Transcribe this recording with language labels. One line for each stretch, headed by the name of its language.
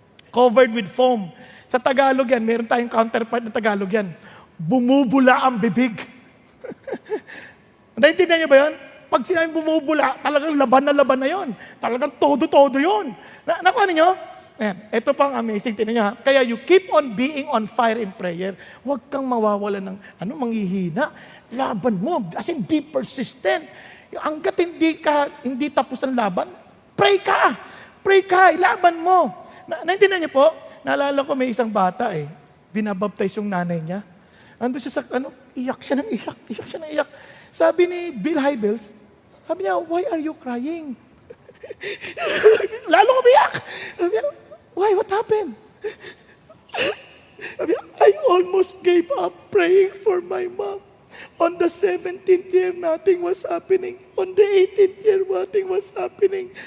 English: Covered with foam.
Filipino: Sa Tagalog yan, meron tayong counterpart na Tagalog yan. Bumubula ang bibig. Naintindihan niyo ba yun? Pag sinabing bumubula, talagang laban na yun. Talagang todo-todo yun. Nakuha niyo? Ayan, ito pang amazing. Tingnan niyo ha.
English: Kaya you keep on being on fire in prayer.
Filipino: Huwag kang mawawala ng manghihina. Laban mo.
English: As in, be persistent.
Filipino: Hanggat hindi tapos ang laban, pray ka. Pray ka. Ilaban mo. Naintindihan niyo po? Naalala ko may isang bata binabaptize yung nanay niya. Ando siya sa, iyak siya ng iyak. Iyak siya ng iyak. Sabi ni Bill Hybels, sabi niya,
English: why are you crying?
Filipino: Lalo umiyak. Sabi niya,
English: why? What happened?
Filipino: Sabi niya,
English: I almost gave up praying for my mom. On the 17th year, nothing was happening. On the 18th year, nothing was happening.